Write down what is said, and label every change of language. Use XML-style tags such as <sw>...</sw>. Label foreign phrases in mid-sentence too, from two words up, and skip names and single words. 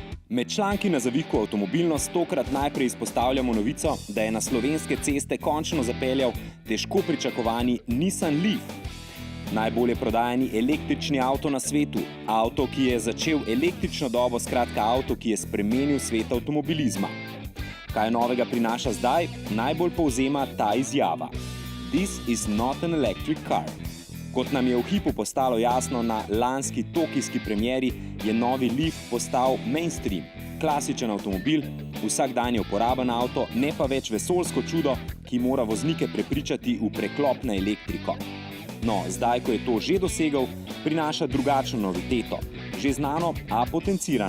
<sl>Med članki na Zaviku avtomobilnost tokrat najprej izpostavljamo novico, da je na slovenske ceste končno zapeljal težko pričakovani Nissan Leaf. Najbolje prodajani električni avto na svetu, avto, ki je začel električno dobo, skratka avto, ki je spremenil svet avtomobilizma. Kaj novega prinaša zdaj, najbolj povzema ta izjava.</sl> <en>This is not an electric car.</en> <sl>Kot nam je v hipu postalo jasno na lanski tokijski premieri, je novi Leaf postal mainstream, klasičen avtomobil, vsakdanje uporaben avto, ne pa več vesoljsko čudo, ki mora voznike prepričati v preklop na elektriko. No, zdaj, ko je to že dosegel, prinaša drugačno noviteto, že znano, a potencirano.</sl>